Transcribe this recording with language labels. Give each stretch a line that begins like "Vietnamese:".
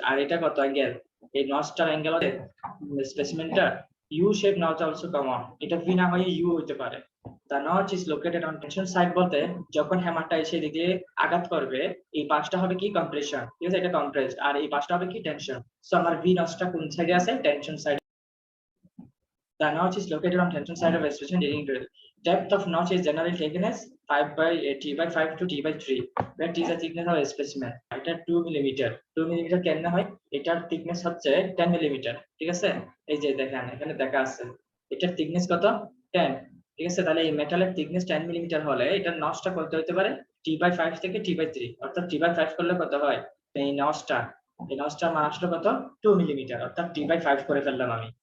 Bangla: আর এটা কত অ্যাঙ্গেল, এই নচটার অ্যাঙ্গেল হবে স্পেসিমেনটা you shape notch also common, এটা ভি না হয়ে ইউ হতে পারে।
English: The notch is located on tension side
Bangla: বলতে যখন হ্যামারটা এসে দিকে আঘাত করবে এই পাশটা হবে কি কম্প্রেশন, ঠিক আছে, এটা কম্প্রেসড, আর এই পাশটা হবে কি টেনশন। সো আমার ভি নচটা কোন সাইডে আছে tension side.
English: The notch is located on tension side of a specimen leading to it. Depth of notch is generally taken as 5 by t by 5 to t by 3, where t is the thickness of a specimen.
Bangla: এটা 2 millimetre 2 millimetre কেন হয়? এটার thickness হচ্ছে 10 millimetre, ঠিক আছে? এই যে দেখেন এখানে দেখা আছে এটার thickness কত 10, ঠিক আছে? তাহলে এই মেটালের thickness 10 মিলিমিটার হলে এটার নচটা কত হতে পারে t by 5 থেকে t by 3, অর্থাৎ t by 5 করলে কত হয়? এই নচটার মান আসলে কত 2 মিলিমিটার, অর্থাৎ t by 5 করে ফেললাম আমি।